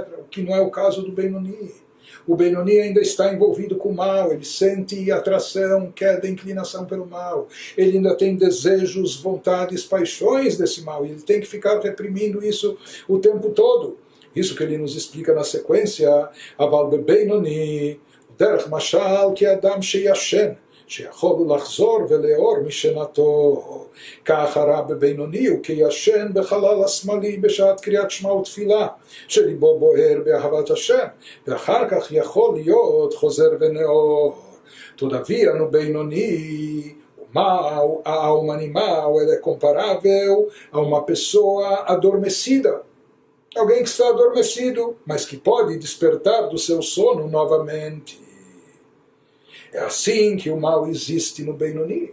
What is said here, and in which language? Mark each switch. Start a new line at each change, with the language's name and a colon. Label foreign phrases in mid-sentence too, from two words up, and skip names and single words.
Portuguese: O que não é o caso do Benoni. O Benoni ainda está envolvido com o mal, ele sente atração, queda, inclinação pelo mal. Ele ainda tem desejos, vontades, paixões desse mal, e ele tem que ficar reprimindo isso o tempo todo. Isso que ele nos explica na sequência,
Hebrew: אבל בינוני, דרך משל כאדם שישן, שיכול לחזור ולאור משנתו. כך הרב בבינוני הוא כישן בחלל השמאלי בשעת קריאת שמע ותפילה, שליבו בוער באהבת השם, ואחר כך יכול להיות חוזר ונאור.
Portuguese: Todavia, no Benoni, o mal, a alma animal, ela é comparável a uma pessoa adormecida. Alguém que está adormecido, mas que pode despertar do seu sono novamente. É assim que o mal existe no Benoni.